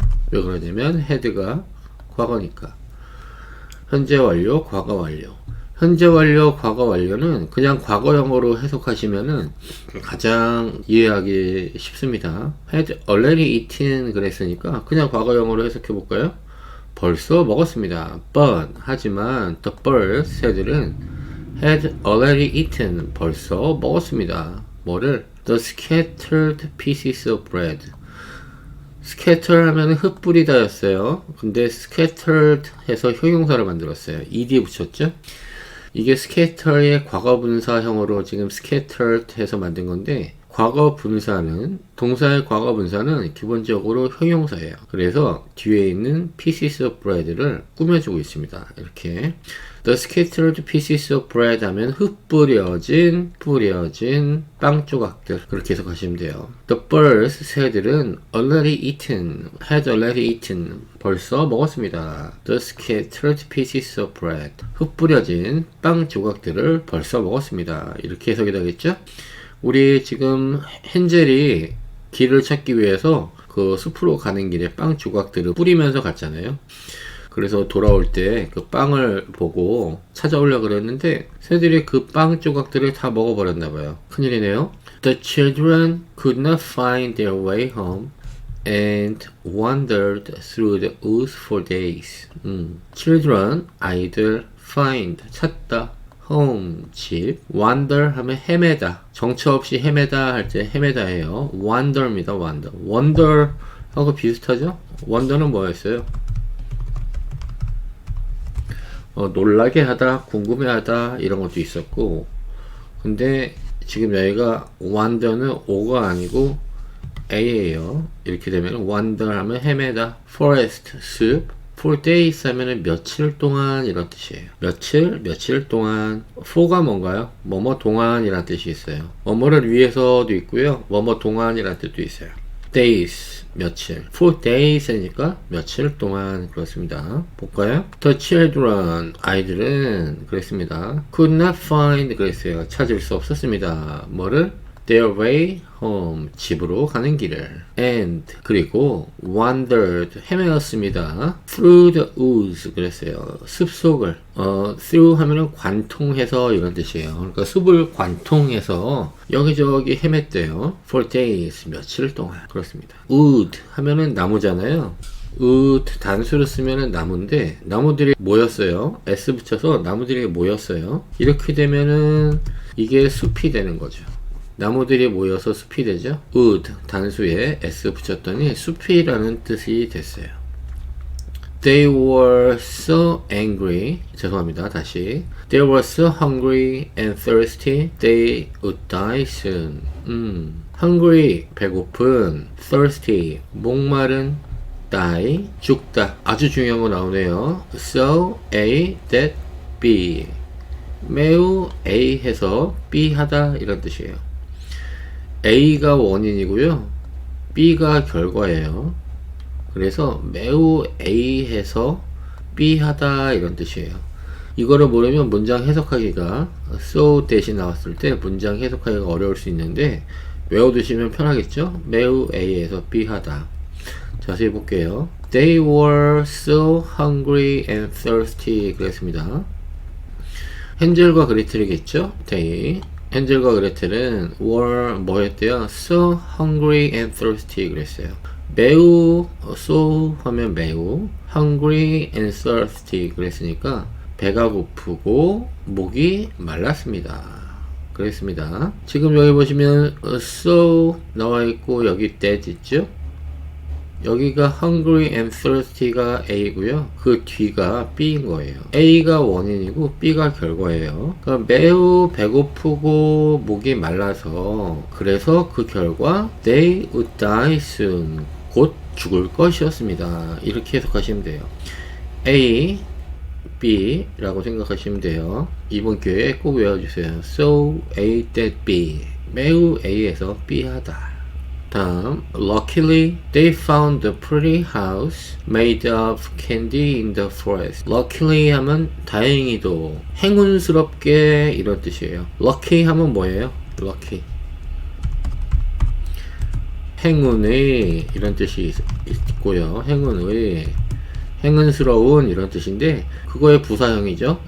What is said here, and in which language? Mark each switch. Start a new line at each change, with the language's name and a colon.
Korean: 왜 그러냐면 had가 과거니까. 현재 완료, 과거 완료. 현재 완료, 과거 완료는 그냥 과거형으로 해석하시면은 가장 이해하기 쉽습니다.
English: had already eaten
Korean: 그랬으니까 그냥 과거형으로 해석해 볼까요? 벌써 먹었습니다.
English: But
Korean: 하지만
English: the birds
Korean: 새들은
English: had already eaten
Korean: 벌써 먹었습니다. 뭐를?
English: The scattered pieces of bread.
Korean: scatter 하면 흩뿌리다 였어요. 근데 scattered 해서 형용사를 만들었어요. ed 붙였죠? 이게 scatter의 과거 분사형으로 지금 scattered 해서 만든 건데, 과거 분사는, 동사의 과거 분사는 기본적으로 형용사예요. 그래서 뒤에 있는 pieces of bread를 꾸며주고 있습니다. 이렇게.
English: The scattered pieces of bread
Korean: 하면 흩뿌려진, 뿌려진 빵 조각들. 그렇게 해석하시면 돼요.
English: The birds,
Korean: 새들은
English: already eaten, had already eaten,
Korean: 벌써 먹었습니다.
English: The scattered pieces of bread,
Korean: 흩뿌려진 빵 조각들을 벌써 먹었습니다. 이렇게 해석이 되겠죠? 우리 지금 헨젤이 길을 찾기 위해서 그 숲으로 가는 길에 빵 조각들을 뿌리면서 갔잖아요. 그래서 돌아올 때 그 빵을 보고 찾아오려고 그랬는데 새들이 그 빵 조각들을 다 먹어버렸나봐요. 큰일이네요.
English: The children could not find their way home and wandered through the woods for days.
Korean: Children, 아이들, find, 찾다, home, 집, wander 하면 헤매다, 정처 없이 헤매다 할 때 헤매다예요. wander입니다. wander 하고 비슷하죠? wander는 뭐였어요? 놀라게 하다, 궁금해하다 이런 것도 있었고, 근데 지금 여기가 wander는 O가 아니고 A예요. 이렇게 되면 wander 하면 헤매다, forest, 숲, for days 하면은 며칠 동안 이런 뜻이에요. 며칠 동안. for가 뭔가요? 뭐뭐 동안 이란 뜻이 있어요. 뭐뭐를 위해서도 있고요, 뭐뭐 동안 이란 뜻도 있어요. days, 며칠. for days니까 며칠 동안. 그렇습니다. 볼까요? The children, 아이들은 그랬습니다.
English: could not find 그랬어요.
Korean: 찾을 수 없었습니다. 뭐를?
English: their way home,
Korean: 집으로 가는 길을.
English: and,
Korean: 그리고
English: wandered,
Korean: 헤매었습니다.
English: through the woods 그랬어요.
Korean: 숲속을. through 하면은 관통해서 이런 뜻이에요. 그러니까 숲을 관통해서 여기저기 헤맸대요. for days, 며칠 동안. 그렇습니다. wood 하면은 나무잖아요. wood 단수를 쓰면은 나무인데, 나무들이 모였어요. s 붙여서 나무들이 모였어요. 이렇게 되면은 이게 숲이 되는 거죠. 나무들이 모여서 숲이 되죠. wood 단수에 s 붙였더니 숲이라는 뜻이 됐어요.
English: They were so angry.
Korean: 죄송합니다. 다시.
English: They were so hungry and thirsty. They would die soon.
Korean: hungry 배고픈, thirsty 목마른, die 죽다. 아주 중요한 거 나오네요.
English: So A that B.
Korean: 매우 A 해서 B 하다 이런 뜻이에요. A가 원인이고요, B가 결과예요. 그래서 매우 A 해서 B 하다 이런 뜻이에요. 이거를 모르면 문장 해석하기가 so 대신 나왔을 때 문장 해석하기가 어려울 수 있는데 외워두시면 편하겠죠? 매우 A에서 B 하다. 자세히 볼게요.
English: They were so hungry and thirsty
Korean: 그랬습니다. 헨젤과 그레텔이겠죠? They. 헨젤과 그레텔은 were 뭐 했대요?
English: so hungry and thirsty
Korean: 그랬어요. 매우, so 하면 매우, hungry and thirsty 그랬으니까 배가 고프고 목이 말랐습니다. 그랬습니다. 지금 여기 보시면 so 나와 있고 여기 that 있죠? 여기가 hungry and thirsty가 A고요. 그 뒤가 B인 거예요. A가 원인이고 B가 결과예요. 그러니까 매우 배고프고 목이 말라서, 그래서 그 결과
English: they would die soon.
Korean: 곧 죽을 것이었습니다. 이렇게 해석하시면 돼요. A, B 라고 생각하시면 돼요. 이번 기회에 꼭 외워주세요. So A that B, 매우 A에서 B하다. 다음,
English: luckily they found a pretty house made of candy in the forest.
Korean: luckily 하면 다행히도, 행운스럽게 이런 뜻이에요. lucky 하면 뭐예요? lucky, 행운의 이런 뜻이 있고요. 행운의, 행운스러운 이런 뜻인데 그거의 부사형이죠.